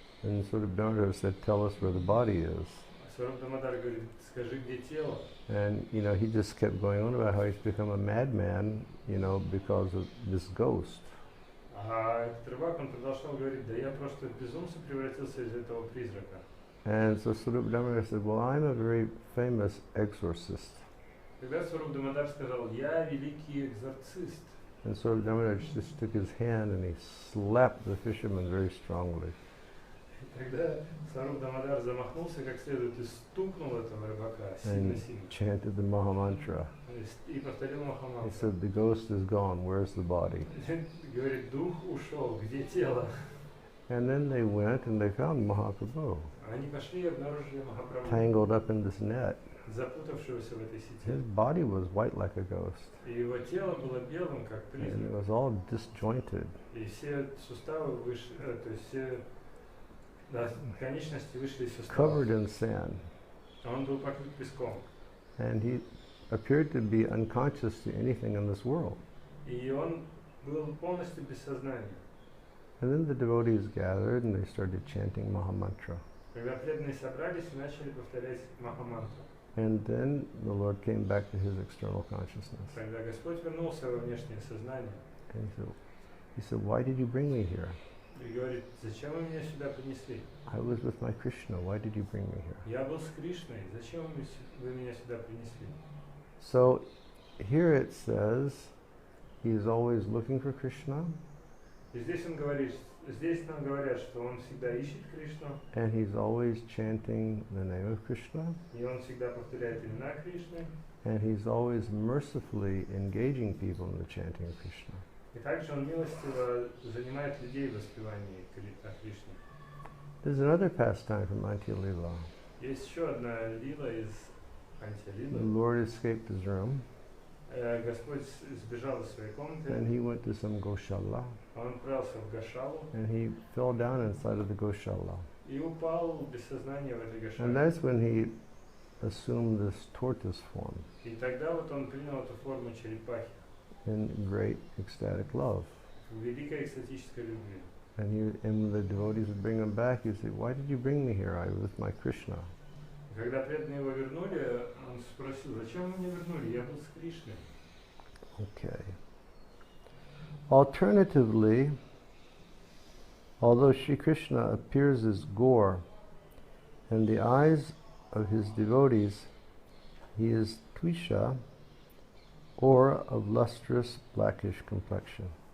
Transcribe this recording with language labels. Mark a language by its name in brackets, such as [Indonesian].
[English] And Swarup Damodar said, tell us where the body is. [Russian] Сваруб Дамодар говорит, скажи, где тело. [English] And he just kept going on about how he's become a madman, because of this ghost. [Russian] А этот рыбак, он продолжал говорить, да я просто в безумца превратился из этого призрака. [English] And so Srila Vrindavana said, well, I'm a very famous exorcist. [Russian] Тогда Сваруб Дамодар сказал: я великий экзорцист. [English] And so Vrindavana just took his hand and he slapped the fisherman very strongly. [Russian] Тогда Сваруб Дамодар замахнулся как следует и стукнул этого рыбака сильно-сильно. [English] Chanted the Mahamantra. [Russian] И повторил [English] He [Russian] Махамантру. [English] said, the ghost is gone, where's the body? [Russian] Говорит, дух ушел, где тело? [English] And then they went and they found Mahaprabhu [Russian] Они пошли и обнаружили Махапрабху, [English] tangled up in this net. [Russian] запутавшегося в этой сети. [English] His body was white like a ghost. [Russian] И его тело было белым, как [English] And it [Russian] призрак. [English] was all disjointed. [Russian] И все суставы вышли, то есть все конечности вышли из [English] Covered [Russian] суставов. [English] in sand. [Russian] Он был покрыт песком. [English] And he appeared to be unconscious to anything in this world. [Russian] И он был полностью без сознания. [English] And then the devotees gathered and they started chanting Mahamantra. [Russian] Когда преданные собрались и начали повторять Махамантру. [English] And then the Lord came back to his external consciousness. [Russian] Когда Господь вернулся во внешнее сознание [English] And he said, why did you bring me here? [Russian] и говорит: зачем вы меня сюда принесли? [English] I was with my Krishna. Why did you bring me here? [Russian] Я был с Кришной. Зачем вы меня сюда принесли? [English] So here it says he is always looking for Krishna [Russian] И здесь он говорит, здесь нам говорят, что он всегда ищет Кришну, [English] and he's always chanting the name of Krishna [Russian] и он всегда повторяет имена Кришны, [English] and he's always mercifully engaging people in the chanting of Krishna. [Russian] и также он милостиво занимает людей в воспевании Кришны. [English] There's another pastime from Antya-lila. [Russian] Есть еще одна лила из [English] The [Russian] Антия-лилы. [English] Lord escaped his room [Russian] Господь сбежал из своей комнаты, [English] and he went to some Goshala [Russian] он отправился в Гошалу [English] and he fell down inside of the Goshala. [Russian] и упал без сознания в этой [English] And that's when he assumed this tortoise form [Russian] И тогда вот он принял эту форму черепахи [English] in great ecstatic love. [Russian] в великой экстатической любви. [English] And when the devotees would bring him back, he'd say, why did you bring me here? I was with my Krishna. [Russian] Когда преданные его вернули, он спросил: зачем вы меня вернули? Я был с Кришной. [English] Okay. Alternatively, although Sri Krishna appears as Gaur, in the eyes of his devotees, he is Twisha, or of lustrous blackish complexion.